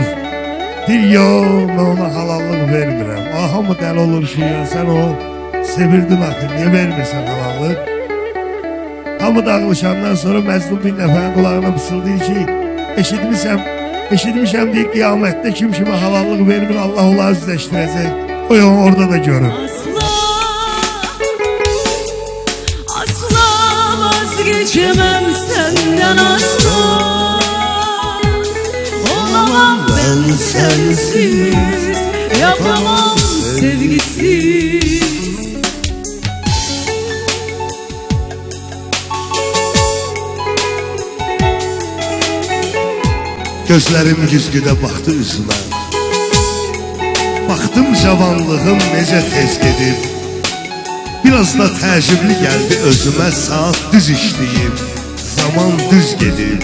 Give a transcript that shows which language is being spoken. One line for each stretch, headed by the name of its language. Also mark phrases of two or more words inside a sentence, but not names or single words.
Azerbaijani: Deyir, yox, mən ona halallıq vermirəm. Aha mı dəli olur ki, ya sən o sevirdin axı, niyə vermirsən halallıq? Hamı dağılışandan sonra Məcnun bir nəfərin qulağına pısıldayır ki, eşitmişəm deyir, qiyamətdə kim kimə halallıq vermir, Allah onları üzləşdirəcək. O yolu orada da görür.
Turkish: Asla vazgeçemem senden asla. Olamam ben sensiz, yapamam sevgisiz.
Azerbaijani: Gözlərim güzgüdə baxdı üzümə. Baxdım cavanlığım necə tez gedir. Biraz da təəccüblü gəldi özümə, saat düz işləyib, zaman düz gedir.